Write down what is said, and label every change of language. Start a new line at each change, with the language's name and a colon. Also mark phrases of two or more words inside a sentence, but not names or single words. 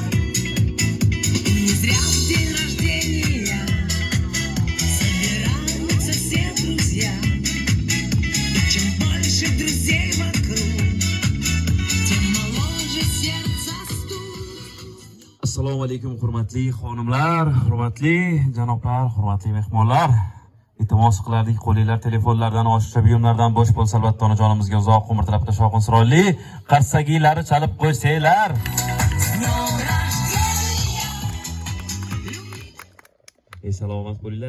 Russian: Не зря в день рождения собираются все друзья. И чем больше друзей вокруг, тем моложе сердце стук.
Uzbek: Assalomu alaykum hurmatli xonimlar, hurmatli janoblar, hurmatli mehmonlar. Iltimos qilardik, qo'linglar telefonlardan, oshiqcha buyumlardan bo'sh bo'lsa albatta onajonimizga uzoq umr tilab shovqin chiroyli qarsagiylari chalib qo'ysanglar. Salomat bo'linglar.